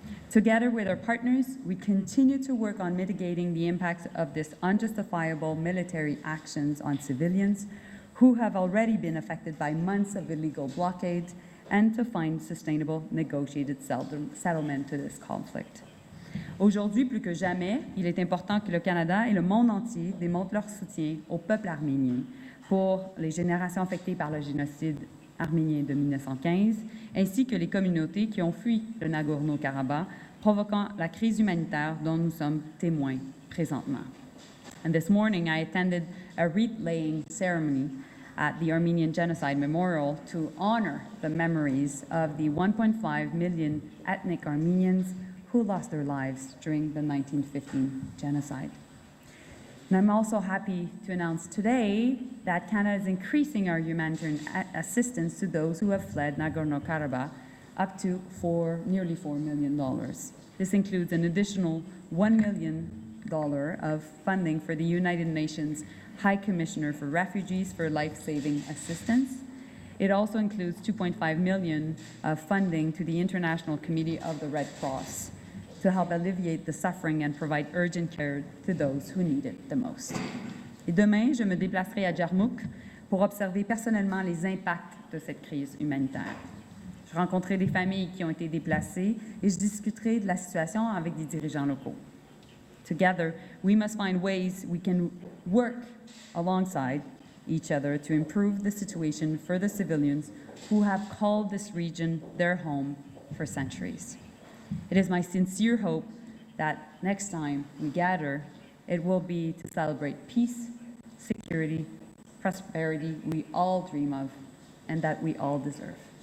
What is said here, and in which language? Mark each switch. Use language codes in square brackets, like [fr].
[en] Together with our partners, we continue to work on mitigating the impacts of this unjustifiable military actions on civilians who have already been affected by months of illegal blockade and to find sustainable negotiated settlement to this conflict. [fr] Aujourd'hui, plus que jamais, il est important que le Canada et le monde entier démontrent leur soutien au peuple arménien pour les générations affectées par le génocide arménien de 1915, ainsi que les communautés qui ont fui le Nagorno-Karabakh, provoquant la crise humanitaire dont nous sommes témoins présentement. [en] And this morning, I attended a wreath-laying ceremony at the Armenian Genocide Memorial to honor the memories of the 1.5 million ethnic Armenians who lost their lives during the 1915 genocide. And I'm also happy to announce today that Canada is increasing our humanitarian assistance to those who have fled Nagorno-Karabakh up to nearly $4 million. This includes an additional $1 million of funding for the United Nations High Commissioner for Refugees for life-saving assistance. It also includes $2.5 million of funding to the International Committee of the Red Cross to help alleviate the suffering and provide urgent care to those who need it the most. [fr] Et demain, je me déplacerai à Jarmouk pour observer personnellement les impacts de cette crise humanitaire. Je rencontrerai des familles qui ont été déplacées et je discuterai de la situation avec des dirigeants locaux. [en] Together, we must find ways we can work alongside each other to improve the situation for the civilians who have called this region their home for centuries. It is my sincere hope that next time we gather, it will be to celebrate peace, security, prosperity we all dream of and that we all deserve.